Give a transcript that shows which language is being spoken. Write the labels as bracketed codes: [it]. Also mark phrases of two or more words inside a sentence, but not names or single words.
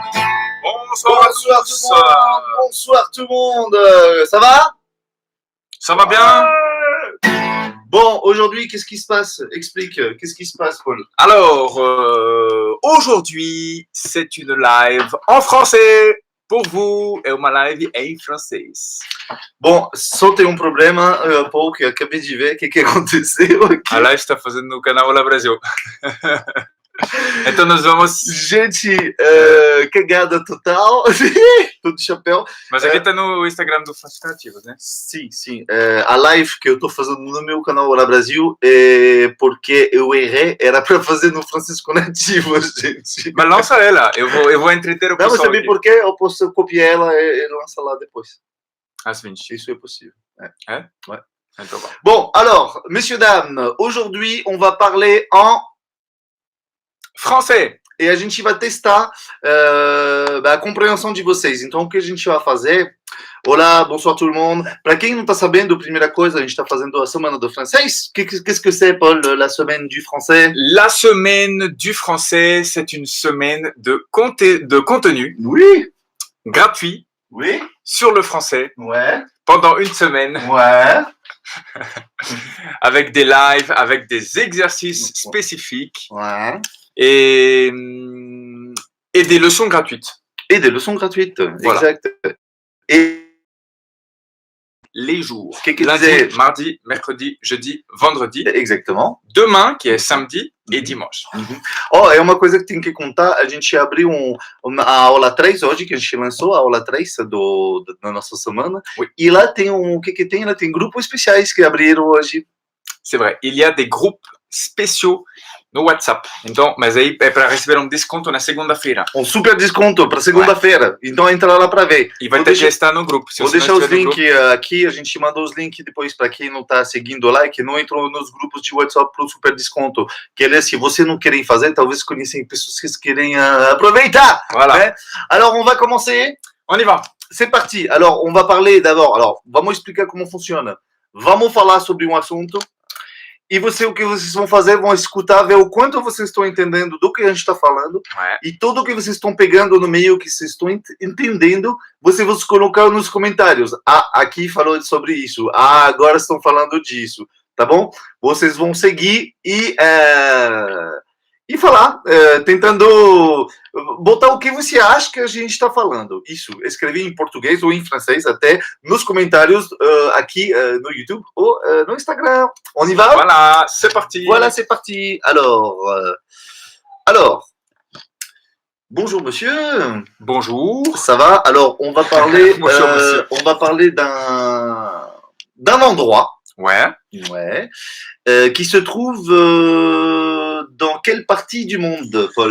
[fr] Bonsoir tout le monde. Ça va? Ça va bien? Bon, aujourd'hui, qu'est-ce qui se passe? Explique, qu'est-ce qui se passe, Paul? Alors, aujourd'hui, c'est une live en français pour vous. [pt] É uma live em francês. Bom, só tem problema, Paul, que eu acabei de ver o que aconteceu aqui. A live está fazendo no canal Olá Brasil. Então nós vamos... Gente, cagada total. Tô de chapéu. Mas aqui tá no Instagram do Francisco Nativos, né? Sim. A live que eu tô fazendo no meu canal Olá Brasil é porque eu errei, era pra fazer no Francisco Nativos, gente. Mas lança ela, eu vou entreter o pessoal. Não, mas sabe aqui. por quê? Eu posso copiar ela e lançar lá depois. Às 20. Isso é possível. É? [fr] Ouais. [pt] Então, [fr] bon, alors, messieurs, dames, aujourd'hui, on va parler en français. [pt] E a gente vai testar a compreensão de vocês. Então, o que a gente vai fazer? Olá, [fr] bonsoir tout le monde. [pt] Para quem não está sabendo, primeira coisa, a gente está fazendo a semana do francês. [fr] Qu'est-ce que c'est, Paul, la semaine du français? La semaine du français, c'est une semaine de contenu oui. gratuit oui. sur le français ouais. pendant une semaine. Ouais. Avec des lives, avec des exercices spécifiques. Ouais. Et des leçons gratuites. Et des leçons gratuites, voilà. Exact. Et les jours. Lundi, mardi, mercredi, jeudi, vendredi. Exactement. Demain, [pt] que é [fr] samedi, e dimanche. [pt] Oh, é uma coisa que tem que contar. A gente abriu a aula 3 hoje, que a gente lançou a aula 3 da nossa semana. [fr] Oui. [pt] E lá tem o que tem? Lá tem grupos especiais que abriram hoje. [fr] C'est vrai. Il y a des groupes spéciaux no WhatsApp. [pt] Então, mas aí é para receber desconto na segunda-feira. Super desconto para segunda-feira. Então entra lá para ver. E vai ter que estar no grupo. Vou deixar os links aqui. A gente mandou os links depois para quem não está seguindo lá e que não entrou nos grupos de WhatsApp para o super desconto. Que é se você não querem fazer, talvez conhecem pessoas que querem aproveitar. [fr] Voilà. Né? Alors, on va commencer. On y va. C'est parti. Alors, on va parler d'abord. Alors, [pt] vamos explicar como funciona. Vamos falar sobre um assunto. E o que vocês vão fazer, vão escutar, ver o quanto vocês estão entendendo do que a gente está falando. E tudo o que vocês estão pegando no meio, que vocês estão entendendo, vocês vão colocar nos comentários. Ah, aqui falou sobre isso. Ah, agora estão falando disso. Tá bom? Vocês vão seguir e falar, tentando botar o que você acha que a gente está falando. Isso, escrever em português ou em francês até nos comentários aqui no YouTube ou no Instagram. [fr] On y va? Voilà, c'est parti. Voilà, c'est parti. Alors, bonjour monsieur. Bonjour. Ça va? Alors, on va parler, Bonjour, monsieur. On va parler d'un endroit. Ouais. Qui se trouve dans quelle partie du monde, Paul?